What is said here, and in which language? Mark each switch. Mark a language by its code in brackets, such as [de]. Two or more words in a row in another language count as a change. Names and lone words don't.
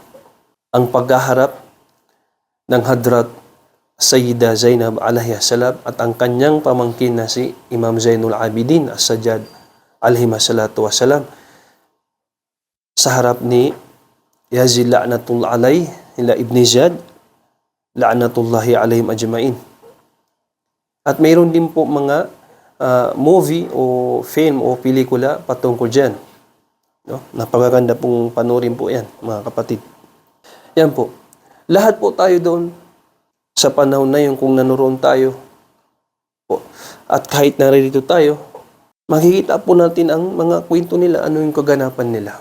[tl] Ang paghaharap ng Hadrat Sayyida Zainab [ar] عليها السلام [tl] at ang kanyang pamangkin na si Imam Zainul Abidin As-Sajjad [ar] عليه الصلاة والسلام [tl] sa harap ni Yazid [ar] لعنة الله عليه [tl] ila Ibn Ziyad [ar] لعنة الله عليهم أجمعين. [tl] At mayroon din po mga movie o film o pelikula patungkol dyan. No? Napakaganda pong panurin po yan, mga kapatid. Yan po. Lahat po tayo doon sa panahon na yun, kung nanuroon tayo po, at kahit naririto tayo, makikita po natin ang mga kwento nila, ano yung kaganapan nila.